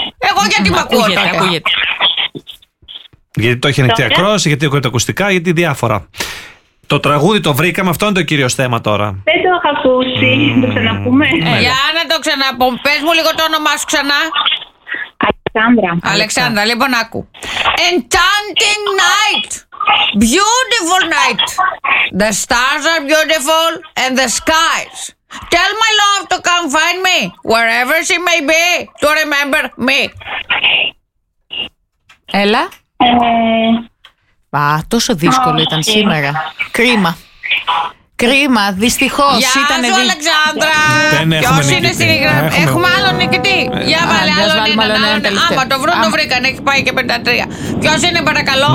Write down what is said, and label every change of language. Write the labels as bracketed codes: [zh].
[el] Εγώ γιατί με ακούω τώρα? Ακούγεται. Γιατί το έχει ανοιχτή ακρόαση, γιατί ακούγεται ακουστικά, γιατί διάφορα. Το τραγούδι το βρήκαμε, αυτό είναι το κύριο θέμα τώρα. Δεν το είχα ακούσει, το ξαναπούμε. Για να το ξαναπούμε, πες μου λίγο το όνομά σου ξανά. Αλεξάνδρα. Αλεξάνδρα, λοιπόν άκου. [en] Enchanting night, beautiful night. The stars are beautiful and the skies. Tell my love to come find me, wherever she may be, to remember me. [el] Έλα. Α, τόσο δύσκολο ήταν σήμερα. Κρίμα. Κρίμα, δυστυχώς. Γεια σου, ήτανε... Αλεξάνδρα. Ποιος είναι στην γραμμή? Έχουμε άλλον νικητή. Για βάλε άλλον έναν. Άμα το βρουν, το βρήκαν. Έχει πάει και 53. Ποιος είναι, παρακαλώ?